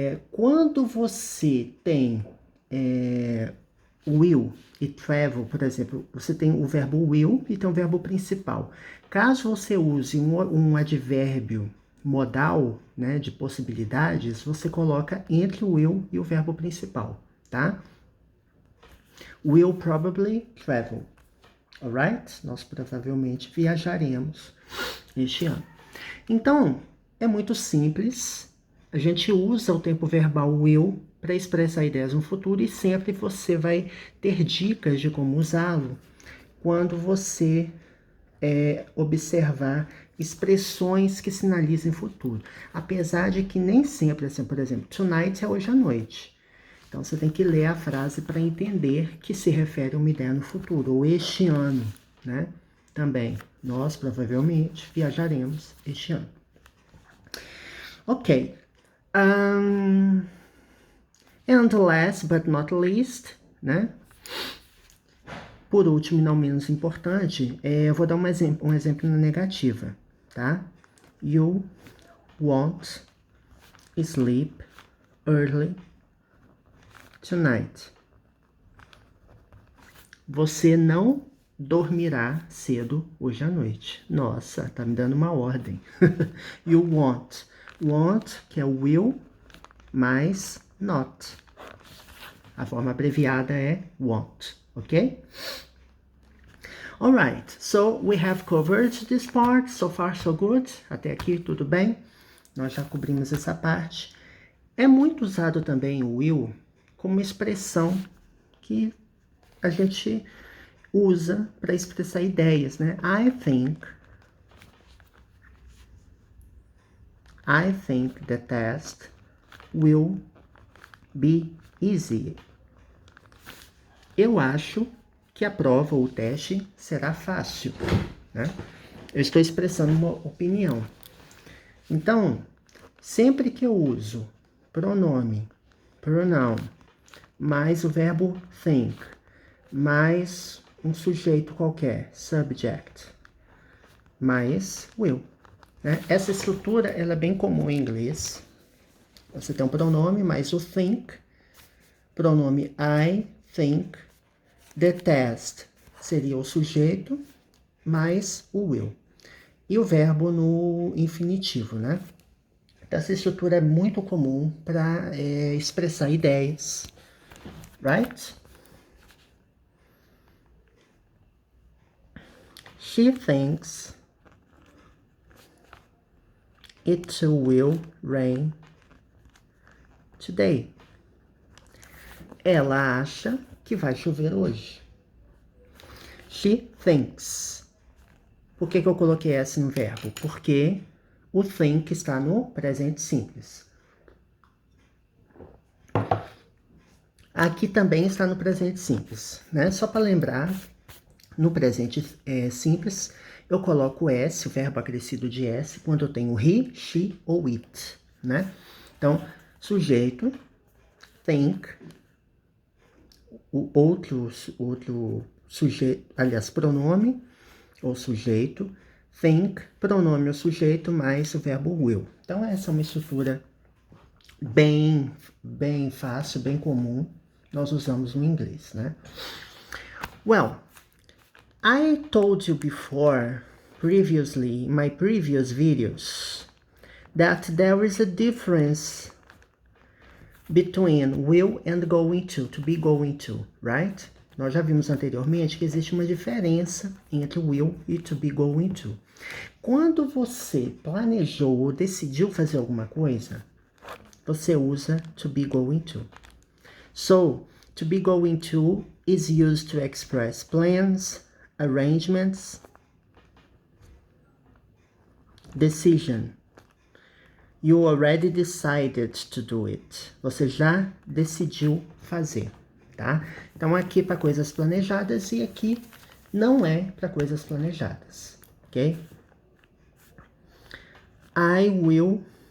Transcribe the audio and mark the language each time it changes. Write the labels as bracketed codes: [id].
[pt] Quando você tem will e travel, por exemplo, você tem o verbo will e tem o verbo principal. Caso você use um advérbio modal, né, de possibilidades, você coloca entre o will e o verbo principal, tá? [en] Will probably travel, alright? [pt] Nós provavelmente viajaremos este ano. Então, é muito simples. A gente usa o tempo verbal will para expressar ideias no futuro e sempre você vai ter dicas de como usá-lo quando você observar expressões que sinalizem futuro. Apesar de que nem sempre, assim, por exemplo, tonight é hoje à noite. Então, você tem que ler a frase para entender que se refere a uma ideia no futuro, ou este ano, né? Também, nós provavelmente viajaremos este ano. Ok. [en] And last but not least, né? [pt] Por último e não menos importante, eu vou dar um exemplo na negativa, tá? [en] You won't sleep early tonight. [pt] Você não dormirá cedo hoje à noite. Nossa, tá me dando uma ordem. [en] You won't. [pt] Want, que é will, mais not. A forma abreviada é won't, ok? [en] Alright, so we have covered this part. So far, so good. [pt] Até aqui, tudo bem? Nós já cobrimos essa parte. É muito usado também o will como uma expressão que a gente usa para expressar ideias, né? [en] I think the test will be easy. [pt] Eu acho que a prova ou o teste será fácil, né? Eu estou expressando uma opinião. Então, sempre que eu uso pronome, pronoun, mais o verbo think, mais um sujeito qualquer, subject, mais will, né? Essa estrutura ela é bem comum em inglês. Você tem um pronome mais o think, pronome [en] I think, the test [pt] seria o sujeito mais o will. E o verbo no infinitivo, né? Então, essa estrutura é muito comum para expressar ideias, right? [en] She thinks it will rain today. [pt] Ela acha que vai chover hoje. [en] She thinks. [pt] Por que eu coloquei S no verbo? Porque o think está no presente simples. Aqui também está no presente simples, né? Só para lembrar, no presente simples, eu coloco S, o verbo acrescido de S, quando eu tenho he, she ou it, né? Então, sujeito, think, o outro sujeito, aliás, pronome ou sujeito, think, pronome ou sujeito, mais o verbo will. Então, essa é uma estrutura bem fácil, bem comum, nós usamos no inglês, né? [en] Well, I told you before, previously, in my previous videos, that there is a difference between will and going to be going to, right? [pt] Nós já vimos anteriormente que existe uma diferença entre will e to be going to. Quando você planejou ou decidiu fazer alguma coisa, você usa to be going to. [en] So, to be going to is used to express plans, arrangements, decision. You already decided to do it. [pt] Você já decidiu fazer, tá? Então, aqui para coisas planejadas e aqui não é para coisas planejadas, ok? [en] I will...